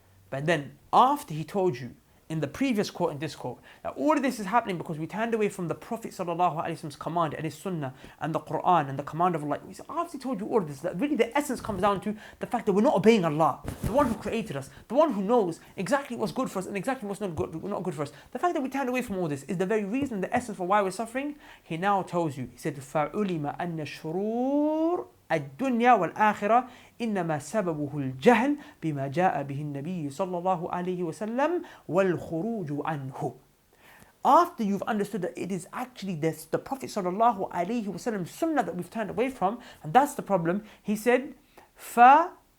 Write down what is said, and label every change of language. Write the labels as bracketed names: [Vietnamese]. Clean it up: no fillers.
[English] But then, after he told you, in the previous quote and this quote, that all of this is happening because we turned away from the Prophet ﷺ's command and his sunnah and the Quran and the command of Allah. After he told you all of this, that really the essence comes down to the fact that we're not obeying Allah, the one who created us, the one who knows exactly what's good for us and exactly what's not good for us. The fact that we turned away from all this is the very reason, the essence for why we're suffering. He now tells you, he said, [Arabic] فَعُلِمَ أَنَّ الشُّرُورِ الدنيا والآخرة إنما سببه الجهل بما جاء به النبي صلى الله عليه وسلم والخروج عنه. [English] After you've understood that it is actually the Prophet صلى الله عليه وسلم sunnah that we've turned away from, and that's the problem, he said, فعلم.